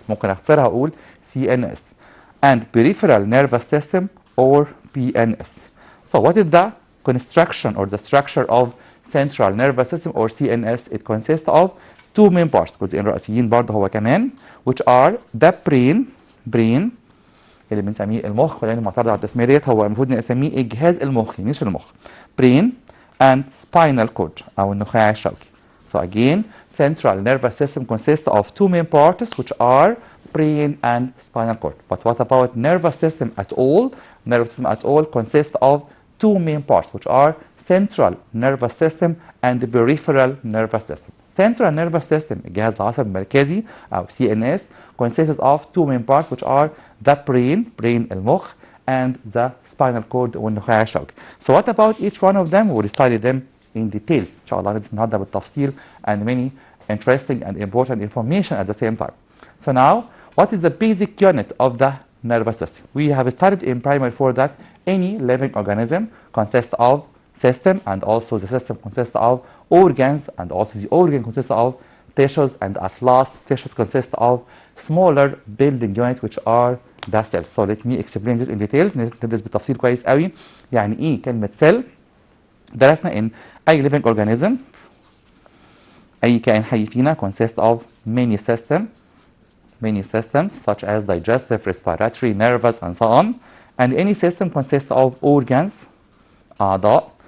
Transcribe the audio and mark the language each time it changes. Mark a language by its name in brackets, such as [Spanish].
[Arabic] ممكن اختصرها اقول [English] CNS and peripheral nervous system or PNS. So what is the construction or the structure of central nervous system or CNS? It consists of two main parts، [Arabic] جزئين رئيسيين برضه هو كمان، [English] which are the brain [Arabic] اللي بنسميه المخ، لان معترض على التسميه ديت، هو المفروض نسميه الجهاز المخي مش المخ. [English] brain and spinal cord [Arabic] او النخاع الشوكي. [English] So again, central nervous system consists of two main parts, which are brain and spinal cord. But what about nervous system at all? Nervous system at all consists of two main parts, which are central nervous system and the peripheral nervous system. Central nervous system [Arabic] الجهاز العصبي المركزي [English] أو CNS consists of two main parts, which are the brain المخ and the spinal cord [Arabic] والنخاع الشوكي. [English] So what about each one of them? We'll study them in detail. [Arabic] إن شاء الله ندرس النهارده بالتفصيل [English] and many interesting and important information at the same time. So now, what is the basic unit of the nervous system? We have studied in primary 4 that any living organism consists of system, and also the system consists of organs, and also the organ consists of tissues, and at last tissues consist of smaller building units, which are ده cells. So let me explain this in details. [Arabic] ندرس بالتفصيل كويس قوي يعني ايه كلمة cell. درسنا ان اي living organism، اي كائن حي فينا [English] consists of many systems such as digestive, respiratory, nervous and so on. And any system consists of organs [Arabic] أعضاء.